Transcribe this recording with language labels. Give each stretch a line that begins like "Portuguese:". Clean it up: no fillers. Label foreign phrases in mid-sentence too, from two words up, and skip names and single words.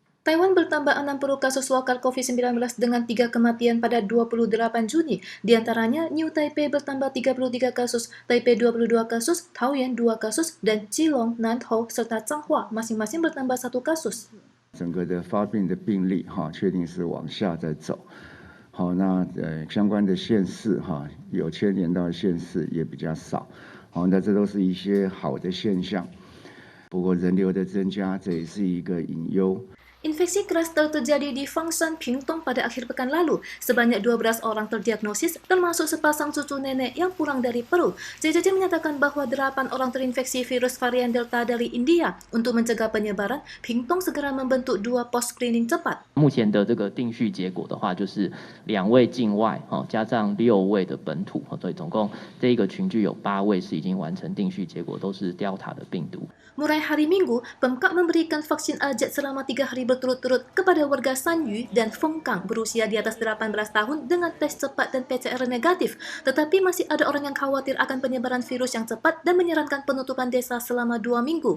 Indonesian: Taiwan bertambah 60 kasus lokal COVID-19 dengan 3 kematian pada 28 Juni. Di antaranya, New Taipei bertambah 33 kasus, Taipei 22 kasus, Taoyuan 2 kasus, dan Keelung, Nantou, serta Changhua masing-masing bertambah 1 kasus.
Chinese: 整个的发病的病例确定是往下在走。好，那相关的县市有牵连到的县市也比较少。好，那这都是一些好的现象。不过人流的增加，这也是一个隐忧。
Indonesian: Infeksi klaster terjadi di Fangshan, Pingtung pada akhir pekan lalu. Sebanyak 12 orang terdiagnosis, termasuk sepasang cucu nenek yang pulang dari Peru. JJJ menyatakan bahwa 8 orang terinfeksi virus varian Delta dari India. Untuk mencegah penyebaran, Pingtung segera membentuk 2 pos screening cepat.
Chinese: 目前的这个定序结果的话，就是2位境外，加上6位的本土，所以总共这一个群聚有8位是已经完成定序结果，都是 Delta 的病毒。
Indonesian: Mulai hari Minggu, Pemkab memberikan vaksin AZ selama 3 hari berturut-turut kepada warga Sanyu dan Fengkang berusia di atas 18 tahun dengan tes cepat dan PCR negatif. Tetapi masih ada orang yang khawatir akan penyebaran virus yang cepat dan menyarankan penutupan desa selama 2 minggu.